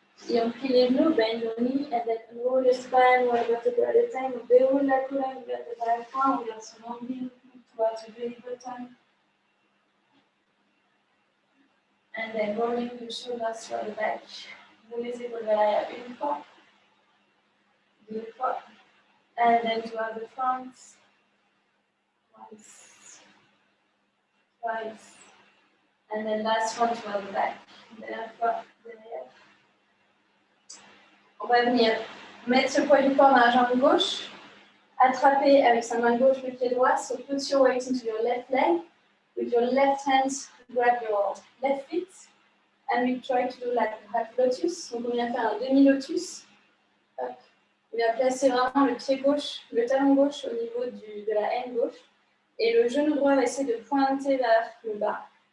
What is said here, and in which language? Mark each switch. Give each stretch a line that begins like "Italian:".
French: Et on plie les genoux,
English: bend your knee, and then roll your spine one vertebra at a time.
French: On déroule la colonne vertébrale, on vient se nombril
English: towards the belly button. And then rolling the shoulders to the back.
French: Vous les épaules vers l'arrière une fois, deux fois.
English: And then to the front. Twice. Twice. And then last one to the back.
French: Dernière fois, derrière. On va venir mettre ce poids du corps dans la jambe gauche. Attraper avec sa main gauche le pied droit.
English: So put your weight into your left leg. With your left hand, grab your left feet. And we try to do like a half lotus.
French: Donc on vient faire un demi-lotus. On vient placer vraiment le pied gauche, le talon gauche au niveau de la haine gauche. Et le genou droit va essayer de pointer vers le bas.